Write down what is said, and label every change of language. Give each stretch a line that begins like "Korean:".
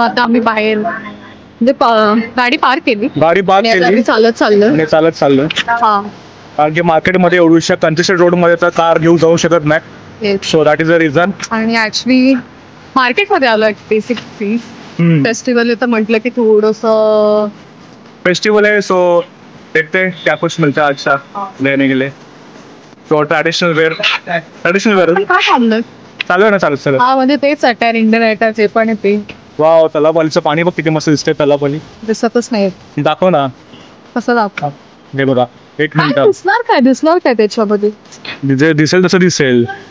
Marathi: आता आम्ही बाहेर म्हणजे गाडी पार्क केली. चालत चाललो. हा, कारण की मार्केटमध्ये एवढ्या कंजेस्टेड रोड मध्ये तर कार घेऊन जाऊ शकत नाही.
English: So that is the reason.
Marathi: आणि ऍक्च्युली मार्केटमध्ये आलो बेसिकली. फेस्टिवल तर म्हटलं की थोडस फेस्टिवल आहे.
Hindi: सो देखते हैं क्या कुछ मिलता है अच्छा लेने के लिए.
English: so traditional wear
Marathi: काय चाललं. चालू आहे ना, चालू. हा, म्हणजे तेच अटायर, इंडियन अटायर जे पण आहे ते. वाव, तलावलीचं पाणी बघ किती मस्त दिसतंय. तलावली दिसतच नाही. दाखव ना. कसं दाखव? हे बघा, 1 मिनिट. दिसणार काय त्याच्यामध्ये? दिसेल तसं दिसेल.